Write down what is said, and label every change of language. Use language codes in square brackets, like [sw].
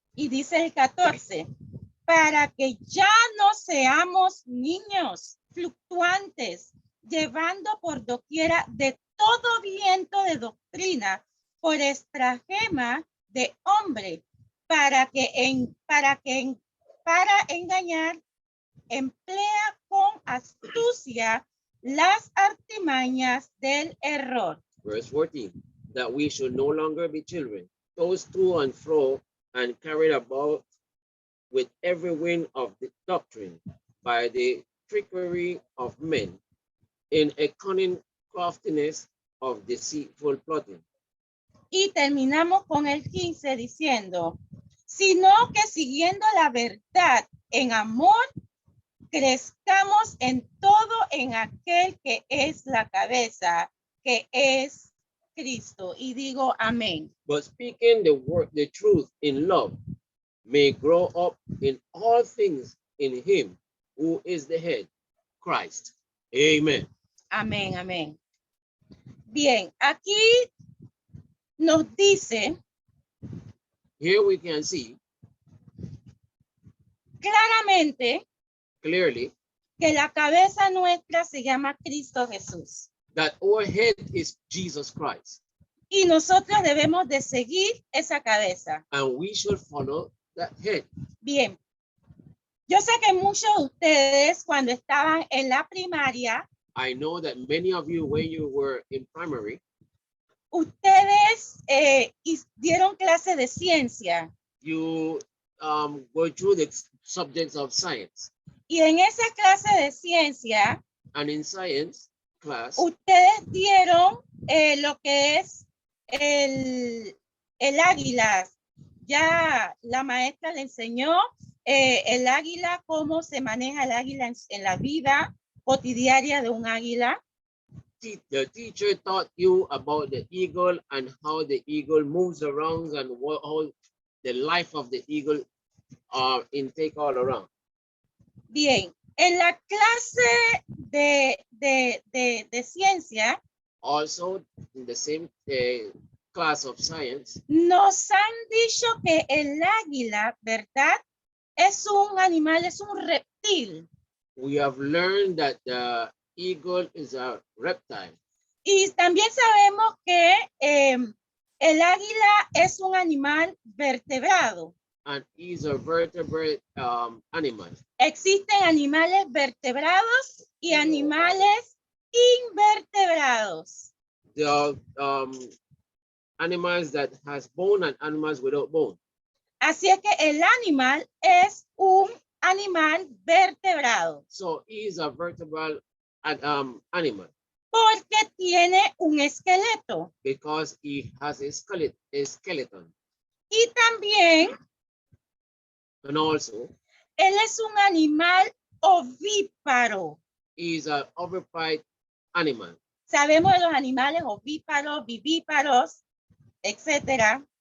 [es] Y dice el 14, para que ya no seamos niños fluctuantes, llevando por doquiera de todo viento de doctrina, por estratagema de hombre, para engañar, emplea con astucia las artimañas del error. [en] Verse 14, that we should no longer be children, tossed to and fro and carried about with every wind of the doctrine by the trickery of men in a cunning craftiness of deceitful plotting. [es] Y terminamos con el 15 diciendo, sino que siguiendo la verdad en amor, crezcamos en todo en aquel que es la cabeza, que es Cristo. Y digo amén. [en] But speaking the truth in love, may grow up in all things in him who is the head, Christ. Amen. [es] Amén, amén. Bien, aquí nos dice [en] Here we can see [es] claramente [en] clearly [es] que la cabeza nuestra se llama Cristo Jesús. [en] that our head is Jesus Christ. [es] Y nosotros debemos de seguir esa cabeza. [en] And we should follow that head. [es] Bien. Yo sé que muchos de ustedes cuando estaban en la primaria, [en] I know that many of you, when you were in primary, [es] ustedes dieron clase de ciencia. [en] you go through the subjects of science. [es] Y en esa clase de ciencia, [en] And in science class, [es] ustedes dieron lo que es el águila. Ya la maestra le enseñó el águila, cómo se maneja el águila en la vida cotidiana de un águila. [en] the teacher taught you about the eagle and how the eagle moves around and how the life of the eagle intake all around. [es] Bien, en la clase de ciencia, [en] Also, in the same class of science, [es] nos han dicho que el águila, ¿verdad? Es un animal, es un reptil. [en] we have learned that the eagle is a reptile. [es] Y también sabemos que el águila es un animal vertebrado. [en] And is a vertebrate animal. [es] Existen animales vertebrados y animales invertebrados. [en] There are animals that has bone and animals without bone. [es] Así es que el animal es un animal vertebrado. [en] So he is a vertebral animal [es] Porque tiene un esqueleto. [en] because he has a skeleton. [es] Y también [en] And also [es] él es un animal ovíparo. [en] he is an oviparous animal. [es] Sabemos de los animales ovíparos, vivíparos, etcétera.